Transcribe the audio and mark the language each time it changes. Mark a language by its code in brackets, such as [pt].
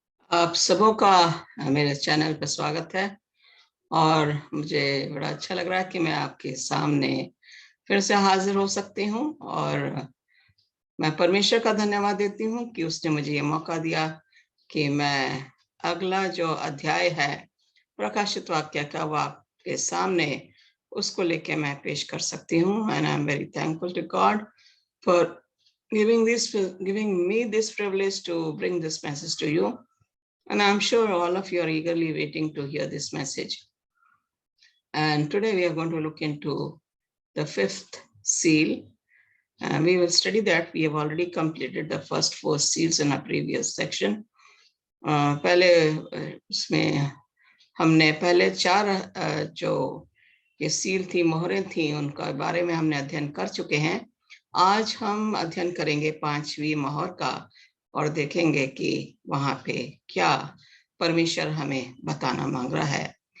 [hi] आप सबों का मेरे चैनल पर स्वागत है और मुझे बड़ा अच्छा लग रहा है कि मैं आपके सामने फिर से हाजिर हो सकती हूँ। और मैं परमेश्वर का धन्यवाद देती हूँ कि उसने मुझे ये मौका दिया कि मैं अगला जो अध्याय है प्रकाशित वाक्य का वो आपके सामने उसको लेके मैं पेश कर सकती हूँ। [en] And I am very thankful to God for giving me this privilege to bring this message to you. And I'm sure all of you are eagerly waiting to hear this message. And today we are going to look into the fifth seal. And we will study that. We have already completed the first four seals in a previous section. [hi] पहले उसमें हमने पहले चार जो ये seal थी, मोहरें थी, उनका बारे में हमने अध्ययन कर चुके हैं। आज हम अध्ययन करेंगे पांचवी मोहर का और देखेंगे कि वहां पे क्या परमेश्वर हमें बताना मांग रहा है।